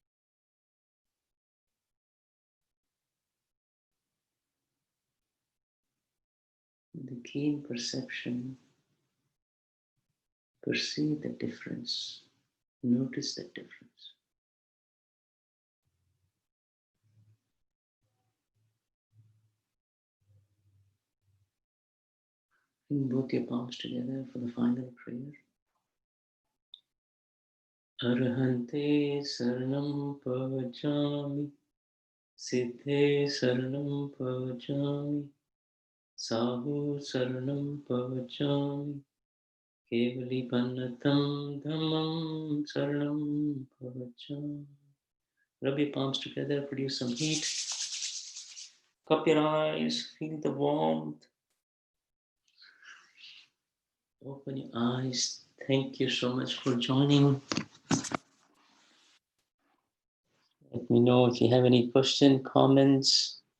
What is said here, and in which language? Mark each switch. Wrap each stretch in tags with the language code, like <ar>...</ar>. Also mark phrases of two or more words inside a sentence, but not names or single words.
<en>The keen perception, perceive the difference, notice the difference. Bring both your palms together for the final prayer.</en> <pra>Arhante saranam pavachami, siddhe saranam pavachami, sahu saranam pavachami, kevali pannatam dhammam saranam pavachami.</pra> <en>Rub your palms together, produce some heat. Cup your eyes, feel the warmth. Open your eyes. Thank you so much for joining. Let me know if you have any question, comments.</en>